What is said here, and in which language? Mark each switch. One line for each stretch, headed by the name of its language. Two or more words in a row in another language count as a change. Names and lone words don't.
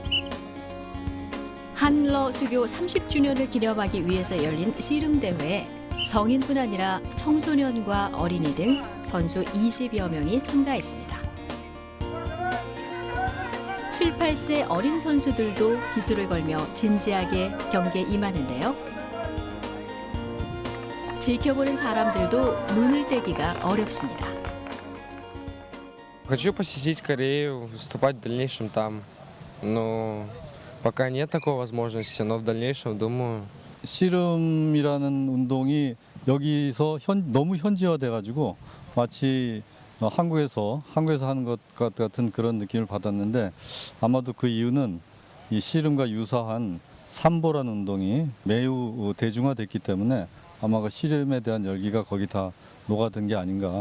Korean: 한러 수교 30주년을 기념하기 위해서 열린 씨름 대회에 성인뿐 아니라 청소년과 어린이 등 선수 20여 명이 참가했습니다. 7, 8세 어린 선수들도 기술을 걸며 진지하게 경기에 임하는데요. 지켜보는 사람들도 눈을 떼기가 어렵습니다.
Russian: Хочу посетить Корею, выступать в дальнейшем там. Но пока нет такой возможности, но в дальнейшем думаю.
Korean: 씨름이라는 운동이 여기서 너무 현지화돼가지고 마치 한국에서 하는 것 같은 그런 느낌을 받았는데 아마도 그 이유는 이 씨름과 유사한 삼보라는 운동이 매우 대중화됐기 때문에 아마 그 씨름에 대한 열기가 거기 다 녹아든 게 아닌가.